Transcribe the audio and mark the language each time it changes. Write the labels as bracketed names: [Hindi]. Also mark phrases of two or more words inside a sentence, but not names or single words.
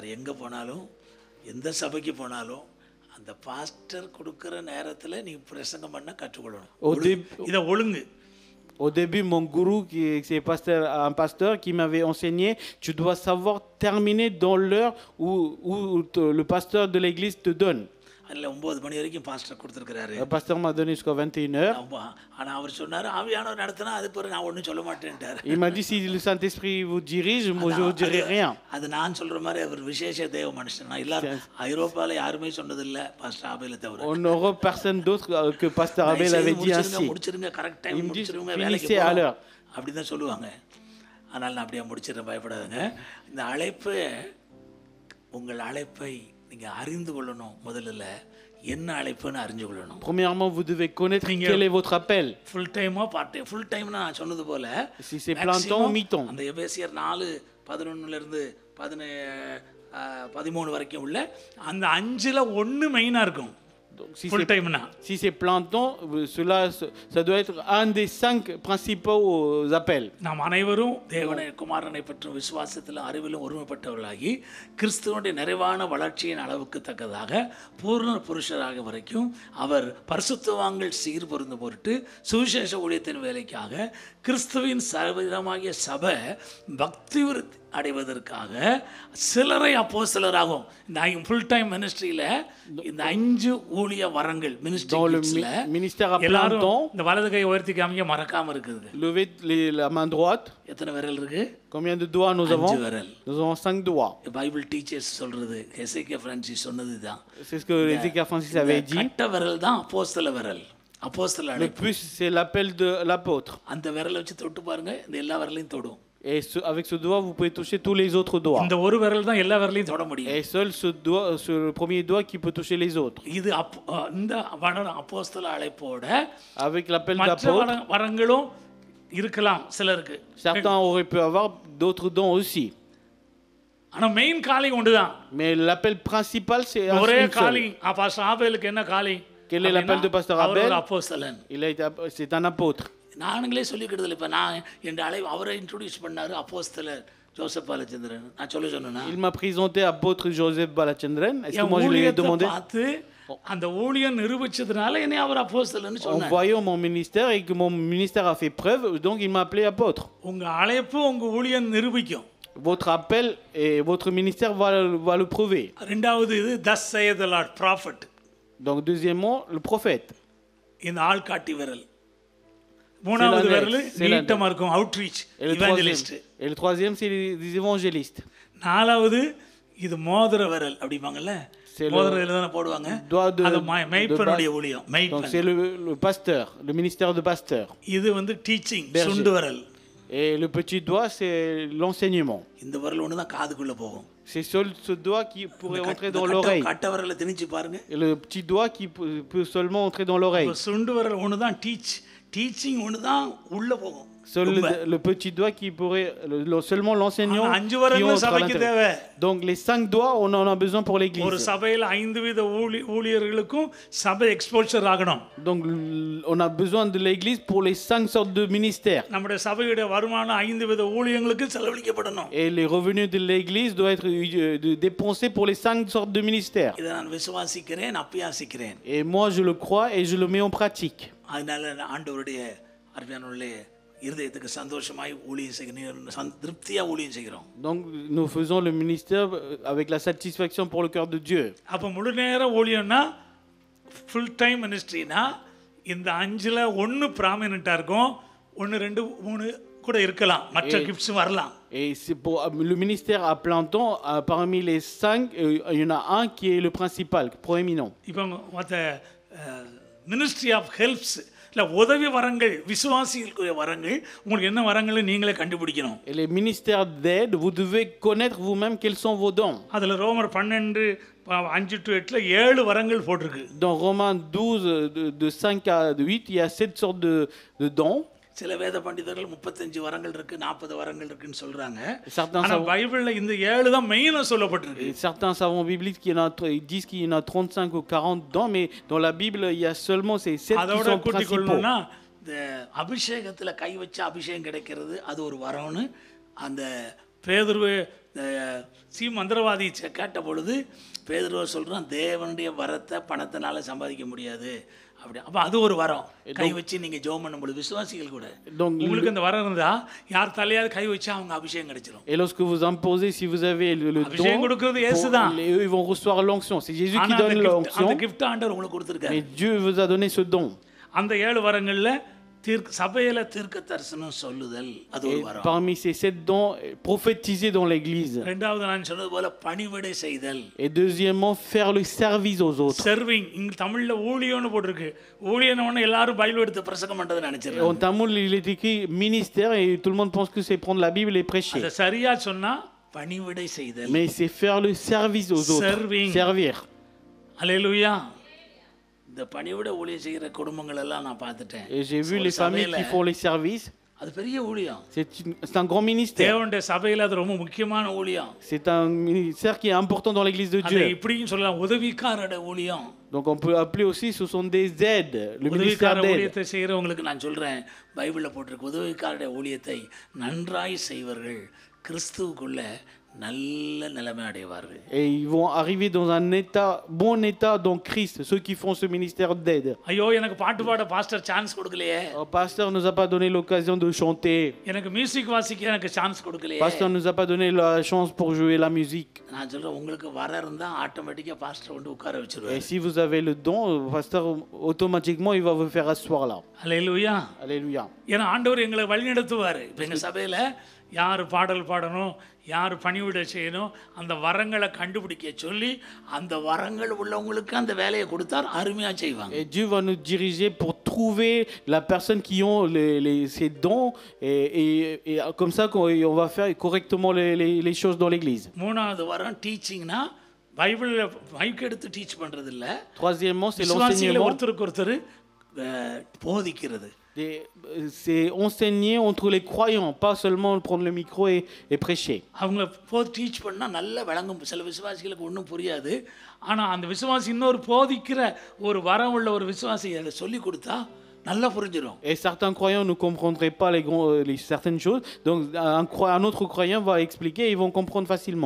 [Tamil] எங்கே போனாலும் எந்த சபைக்கு போனாலும் அந்த பாஸ்டர் கொடுக்குற நேரத்தில் நீ பிரசங்கம் பண்ண கற்றுக்கொள்ளணும். இதை ஒழுங்கு. [French] Au début, mon gourou, c'est un pasteur qui m'avait enseigné, tu dois savoir terminer dans l'heure où le pasteur de l'église te donne. [Tamil] அதில் 9 மணி வரைக்கும் பாஸ்டர் கொடுத்துருக்கிறாரு. [French] Le pasteur m'a donné jusqu'à 21h. [Tamil] ஆனால் அவர் சொன்னார் ஆவியானவர் நடத்தினா அது பிறகு நான் ஒன்றும் சொல்ல மாட்டேன்ட்டார். [French] Il m'a dit si le Saint-Esprit vous dirige, moi je vous dirai rien. [Tamil] அது நான் சொல்கிற மாதிரி அவர் விசேஷ தேவ மனுஷன். நான் எல்லாரும் ஐரோப்பாவில் யாருமே சொன்னதில்லை பாஸ்டர் ஆபேலை தவிர. [French] En Europe, personne d'autre que pasteur Abel avait dit ainsi. [Tamil] முடிச்சிருங்க [English] correct time [French] Il me dit [Tamil] முடிச்சிருங்க [French] finissez à l'heure. [Tamil] அப்படி தான் சொல்லுவாங்க. ஆனால் நான் அப்படியே முடிச்சிடறேன், பயப்படாதுங்க. இந்த அழைப்பு, உங்கள் அழைப்பை நீங்கள் அறிந்து கொள்ளணும். முதல்ல என்ன அழைப்புன்னு அறிஞ்சு கொள்ளணும். [French] Premièrement, vous devez connaître quel est votre appel. [English] full time part time. full time [Tamil] நான் சொன்னது போல [French] Si c'est plein temps ou mi-temps. [Tamil] அந்த எபேசியர் 4:11 13 வரைக்கும் உள்ள அந்த 5ல் 1 மெயினாக இருக்கும். [English] Full time na. [French] Si c'est plein temps, ça doit être un des 5 principaux appels. [Tamil] நாம் அனைவரும் தேவனை குமாரனை பற்றும் விசுவாசத்திலும் அறிவிலும் ஒருமைப்பட்டவர்களாகி கிறிஸ்துவனுடைய நிறைவான வளர்ச்சியின் அளவுக்கு தக்கதாக பூர்ண புருஷராக வரைக்கும் அவர் பரிசுத்தவான்கள் சீர் பொருந்த பொருட்டு சுவிசேஷ ஊழியத்தின் வேலைக்காக கிறிஸ்துவின் சரீரமாகிய சபை பக்தி விருத்தி அடைவதற்காக சிலரை அப்போஸ்தலராகும். இந்த [English] full time ministry [Tamil] இந்த 5 ஊழிய வரங்கள் [French] ministère à plein [Tamil] எல்லாரும் [French] temps. [Tamil] இந்த வலது கை உயர்த்தி காமிக்க மறக்காம இருக்குது. [French] Levez la main droite. [Tamil] எத்தனை விரல் இருக்கு? [French] Combien de doigts nous avons? [Tamil] 5 விரல். [French] Nous avons 5 doigts. [English] Bible teachers [Tamil] சொல்றது, எசேக்கியா பிரான்சிஸ் சொன்னதுதான். [French] C'est ce que Ézéchiel Francis avait dit. [Tamil] கட்ட விரல் தான் அப்போஸ்தல விரல். அப்போஸ்தல [French] Le [Tamil] அழைப்பு. [French] plus, c'est l'appel de l'apôtre. [Tamil] அந்த விரலை வச்சு தொட்டு பாருங்க, இந்த எல்லா விரலையும் தொடும். [French] Et avec ce doigt, vous pouvez toucher tous les autres doigts. [Tamil] இந்த ஒரு விரல் தான் எல்லா விரலையும் தொட முடியும். [French] Et seul ce doigt, le premier doigt qui peut toucher les autres. [Tamil] இது இந்த அப்போஸ்தல அழைப்போட [French] Avec l'appel [Tamil] மற்ற [French] d'apôtre, [Tamil] வரங்களும் இருக்கலாம் சிலருக்கு. [French] certains auraient pu avoir d'autres dons aussi. [Tamil] ஆனா [English] main calling [Tamil] ஒன்றுதான். [French] Mais l'appel principal, c'est un [Tamil] ஒரே [French] seul. [Tamil] காலிங். பாஸ்டர் ஆபேலுக்கு என்ன காலிங்? [French] Quel est l'appel de pasteur [Tamil] அவர் [French] Abel? [Tamil] ஒரு அப்போஸ்தலன். [French] C'est un apôtre. [Tamil] நானுங்களே சொல்லிக்கிட்டதில்லை. இப்போ நான் என் அழைப்பு அவரை இன்ட்ரோடியூஸ் பண்ணார் அப்போஸ்தலர் ஜோசப் பாலச்சந்திரன். நான் சொன்னேன்னா [French] Il m'a présenté apôtre Joseph Balachandran. Est-ce que [Tamil] என் [French] moi je lui ai [Tamil] ஊழியத்தை [French] demandé? [Tamil] பார்த்து அந்த ஊழியம் நிரூபிச்சதுனால என்னை அவர் அப்போஸ்தலன்னு [French] En [Tamil] சொன்னார். [French] voyant mon ministère et que mon ministère a fait preuve, donc il m'a appelé apôtre. [Tamil] உங்க அழைப்பு உங்க ஊழியம் நிரூபிக்கும். [French] Votre appel et votre ministère va le prouver. [Tamil] ரெண்டாவது இது [English] thus saith the Lord, prophet. [French] Donc deuxièmement, le prophète. [Tamil] இந்த ஆள்காட்டி விரல். மூணாவது விரல் நீட்டமா இருக்கும், [English] outreach, evangelist. [French] Et le troisième, c'est les évangélistes. [Tamil] நாலாவது இது மோதிர விரல் அப்படிப்பாங்கல்ல, மோதிர விரல் தானே போடுவாங்க. அது மெய்ப்பனுடைய ஊழியம், [French] Donc [Tamil] மெய்ப்பன். [French] c'est le pasteur, le ministère de pasteur. [Tamil] இது வந்து டீச்சிங், சுண்டு விரல். [French] Et le petit doigt, c'est l'enseignement. [Tamil] இந்த விரல் ஒன்று தான் காதுக்குள்ள போகும். [French] C'est seul ce doigt qui pourrait entrer dans l'oreille. [Tamil] கட்ட விரலை திணிச்சு பாருங்க. [French] Et le petit doigt qui peut seulement entrer dans l'oreille. [Tamil] சுண்டு விரல் ஒன்று தான் டீச்சிங் ஒன்று தான் உள்ள போகும். [French] Seul le petit doigt qui pourrait, seulement l'enseignant qui entre à l'intérieur. Donc les 5 doigts, on en a besoin pour [Tamil] ஒரு [French] l'église. [Tamil] சபையில் 5 வித ஊழியர்களுக்கும் சபை எக்ஸ்போஷர் ஆகணும். [French] Donc on a besoin de l'église pour les 5 sortes de ministères. [Tamil] நம்முடைய சபையுடைய வருமானம் 5 வித ஊழியங்களுக்கு செலவழிக்கப்படணும். [French] Et les revenus de l'église doivent être dépensés pour les 5 sortes de ministères. [Tamil] இதை நான் விசுவாசிக்கிறேன், அப்பியாசிக்கிறேன். [French] Et moi je le crois et je le mets en pratique. [Tamil] அதனால ஆண்டவருடைய அருமையானவர்களே, இருதயத்துக்கு சந்தோஷமாய் ஊழியம் செய்கிறோம், திருப்தியா ஊழியம் செய்கிறோம். [French] Donc nous faisons le ministère avec la satisfaction pour le cœur de Dieu. [Tamil] அப்ப முழு நேர ஊழியம்னா, [English] full time ministry [Tamil] இந்த 5ல் 1 ப்ராமினென்ட்டா இருக்கும், 1 2 3 கூட இருக்கலாம், மற்ற கிஃப்ட்ஸ் வரலாம். [French] Et c'est pour le ministère à plein temps, parmi les 5, il y en a un qui est le principal, proéminent. [Tamil] இப்போ மற்ற [English] ministry of helps [Tamil] இல்லை உதவி வரங்கள், விசுவாசிகளுக்குரிய வரங்கள், உங்களுக்கு என்ன வரங்கள் நீங்களே கண்டுபிடிக்கணும். [French] Et les ministères d'aide, vous devez connaître vous-même quels sont vos dons. [Tamil] அதில் ரோமர் 12 5 to 8 7 வரங்கள் போட்டிருக்கு. [French] Dans Romains 12 de 5 à 8, il y a 7 sortes de dons. [Tamil] சில வேத பண்டிதர்கள் 35 வரங்கள் இருக்கு, 40 வரங்கள் இருக்குன்னு சொல்றாங்க. [French] Certains [Tamil] ஆனா பைபிள்ல இந்த 7 தான் மெயினா சொல்லப்பட்டிருக்கு. [French] Certains savants bibliques ils disent qu'il y en a 35 ou 40 dons, mais dans la Bible il y a seulement ces 7 qui sont principaux. [Tamil] இந்த அபிஷேகத்துல கை வச்சு அபிஷேகம் கிடைக்கிறது அது ஒரு வரம்னு அந்த பேதுரு மந்திரவாதி கேட்ட பொழுது பேதுரு சொல்றான், தேவனுடைய வரத்தை பணத்தினால சம்பாதிக்க முடியாது, அப்படி அப்போ அது ஒரு வரம். கை வச்சு நீங்கள் ஜெபம் பண்ணும்போது விசுவாசிகள் கூட [French] Donc, [Tamil] உங்களுக்கு அந்த வரம் இருந்தா யார் தலையாவது கை வச்சா அவங்க அபிஷேகம் கிடைச்சிரும். [French] et lorsque vous imposez, si vous avez le [Tamil] அபிஷேகம் [French] don, [Tamil] கொடுக்கிறது இயேசு தான். [French] eux, ils vont recevoir l'onction. C'est Jésus qui [Tamil] ஆனா [French] donne [Tamil] அந்த [French] l'onction, [Tamil] கிஃப்ட் ஆண்டவர் உங்களுக்கு கொடுத்துருக்காரு. [French] mais Dieu vous a donné ce don. [Tamil] அந்த 7 வரங்கள்ல சபையில தீர்க்க தரிசனம் சொல்லுதல் அது ஒரு [French] Et [Tamil] வரம். [French] parmi ces 7 dons, prophétiser dans l'église. [Tamil] ரெண்டாவது நான் சொன்னது போல பணிவிடை செய்தல். [French] Et deuxièmement, faire le service aux autres. [Tamil] சர்விங். இங்க தமிழ்ல ஊழியம்னு போட்டிருக்கு. ஊழியம்னு எல்லாரும் பைபிள் எடுத்து பிரசங்கம் பண்றது [French] En [Tamil] நினைச்சிருக்காங்க. [French] tamoul, il est écrit ministère et tout le monde pense que c'est prendre la Bible et prêcher. [Tamil] அத சரியா சொன்னா பணிவிடை செய்தல். [French] Mais c'est faire le service aux autres. [English] Serving. [French] Servir. [Tamil] அல்லேலூயா. இந்த பணிவிடை ஊழியம் செய்கிற குடும்பங்கள் எல்லாம் நான் பார்த்துட்டேன். [French] Et j'ai vu les familles qui font les services. [Tamil] அது பெரிய ஊழியம். [French] C'est un grand ministère. [Tamil] தேவனுடைய சபையில அது ரொம்ப முக்கியமான ஊழியம். [French] C'est un ministère qui est important dans l'église de [Tamil] அதை [French] Dieu. [Tamil] இப்படியும் சொல்லலாம், உதவிக்காரட ஊழியம். [French] Donc on peut appeler aussi, ce sont des aides, le ministère [Tamil] உதவிக்கார [French] d'aide. [Tamil] ஊழியத்தை செய்கிறவங்களுக்கு நான் சொல்றேன், பைபிளில் போட்டிருக்கு, உதவிக்காரட ஊழியத்தை நன்றாய் செய்வர்கள் கிறிஸ்துவுக்குள்ள நல்ல நிலைமை அடைவார்கள். [French] Et ils vont arriver dans un état, bon état dans Christ, ceux qui font ce ministère d'aide. [Tamil] ஐயோ எனக்கு பாட்டு பாட பாஸ்டர் சான்ஸ் கொடுக்கலையே. [French] Le pasteur ne nous a pas donné l'occasion de chanter. [Tamil] எனக்கு மியூசிக் வாசிக்க எனக்கு சான்ஸ் கொடுக்கலையே. [French] Le pasteur ne nous a pas donné la chance pour jouer la musique. [Tamil] நான் சொல்றேன், உங்களுக்கு வர இருந்தா ஆட்டோமேட்டிக்கா பாஸ்டர் வந்து உட்கார [French] Et [Tamil] வச்சிருவாரு. [French] si vous avez le don, le pasteur automatiquement il va vous faire asseoir là. [Tamil] அல்லேலூயா. [French] Alléluia. [Tamil] ஏன்னா ஆண்டவர் எங்களை வழிநடத்துவார். இப்போ எங்கள் சபையில் யார் பாடல் பாடணும், யார் பணிவிடை செய்யணும், அந்த வரங்களை கண்டுபிடிக்க சொல்லி அந்த வரங்கள் உள்ளவங்களுக்கு அந்த வேலையை கொடுத்தார், அருமையாக செய்வாங்க. [French] Et Dieu va nous diriger pour trouver la personne qui ont ces dons et comme ça on va faire correctement les choses dans l'église. [Tamil] மூணாவது வரம் டீச்சிங்னா பைபிளில் மைக் எடுத்து டீச் பண்ணுறது இல்லை. [French] Troisièmement, c'est [Tamil] விசுவாசிகளை [French] l'enseignement. [Tamil] ஒருத்தருக்கு ஒருத்தர் போதிக்கிறது. [French] C'est enseigner entre les croyants, pas seulement prendre le micro et prêcher. [Tamil] அவங்க டீச் பண்ணால் நல்லா விளங்கும். சில விசுவாசிகளுக்கு ஒன்றும் புரியாது. ஆனால் அந்த விசுவாசி இன்னொரு போதிக்கிற ஒரு வரம் உள்ள ஒரு விசுவாசி அதை சொல்லி கொடுத்தா நல்லா புரிஞ்சிடும். [French] Et certains croyants ne comprendraient pas certaines choses, donc un autre croyant va expliquer et ils vont comprendre facilement.